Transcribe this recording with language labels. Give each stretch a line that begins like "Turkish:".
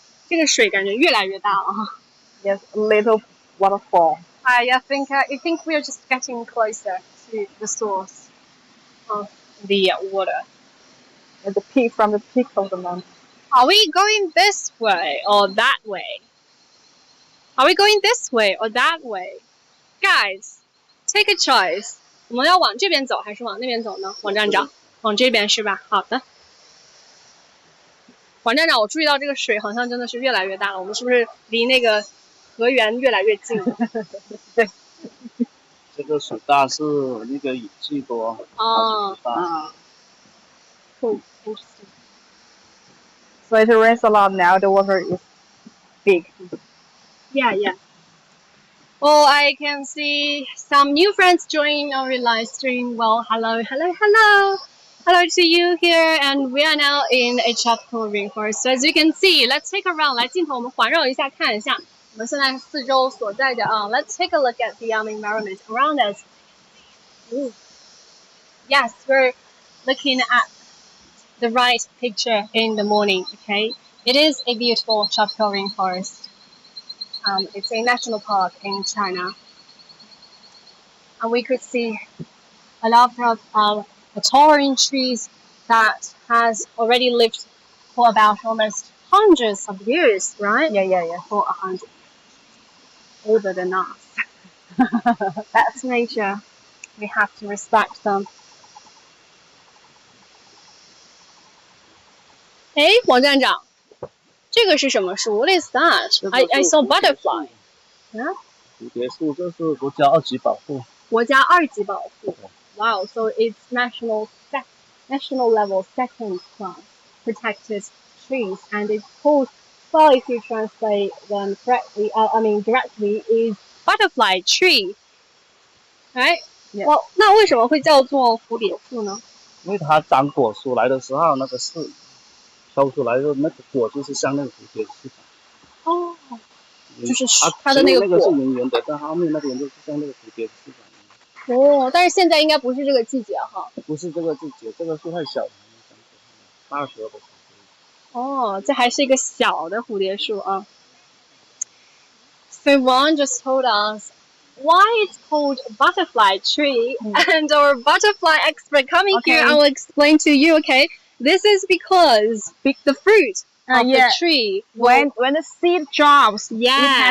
Chinese: This 水感觉越来越大了哈。
English: Yes, a little waterfall. I think we are just getting closer to the source of the water. At the peak, from the peak of the mountain. Are we going this way or that way? Are we going this way or that way? Guys, take a choice.
Chinese: 我们要往这边走还是往那边走呢？王站长，往这边是吧？好的。王站长，我注意到这个水好像真的是越来越大了，我们是不是离那个河源越来越近？对。这个水大是那个雨季多。哦。
English: Cool. Interesting. So it rains a lot now. The water is big. Yeah. Oh, I can see some new friends joining our live stream. Well, hello to you here, and we are now in a tropical rainforest. So as you can see, let's take a round.
Chinese: 来，镜头我们环绕一下，看一下我们现在四周所在的啊。
English: Let's take a look at the environment around us. Ooh. Yes, we're looking at the right picture in the morning. Okay, it is a beautiful tropical rainforest. It's a national park in China. and we could see a lot of towering trees that has already lived for about almost hundreds of years, right? Yeah. For 100, older than us. That's nature. We have to respect them.
Chinese: 哎，王站长，这个是什么树 ？
English: What is that? I saw butterfly. 啊，
Chinese: 蝴蝶树，这是国家二级保护。国家2级保护。
English: Wow, so it's national level second class protected trees, and it's called, well, if you translate them correctly, directly, is butterfly tree. Right? Yeah.
Chinese: Well, 那为什么会叫做蝴蝶树呢？因为它长果出来的时候，那个是挑出来的那个果就是像那个蝴蝶翅膀。哦，就是它它的那个果。那个是圆圆的，但后面那边就是像那个蝴蝶翅膀。哦，但是现在应该不是这个季节哈。不是这个季节，这个树太小了，大时候的。哦，这还是一个小的蝴蝶树啊。
English: So Juan just told us why it's called butterfly tree, and our butterfly expert coming here, I will explain to you. Okay, this is because the fruit of the tree. When the seed drops, yes,